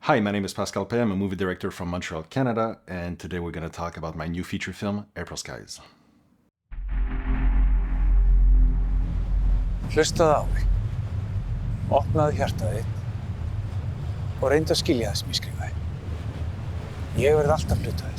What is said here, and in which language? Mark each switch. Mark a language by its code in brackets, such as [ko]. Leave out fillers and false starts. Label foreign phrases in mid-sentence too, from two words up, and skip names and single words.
[en] Hi, my name is Pascal. I'm a movie director from Montreal, Canada, and today we're going to talk about my new feature film, April Skies. [is] Hlustaðu á mig. Opnaðu hjartað þitt og reyndu að skilja það sem ég skrifaði. Ég verð alltaf hluta þess.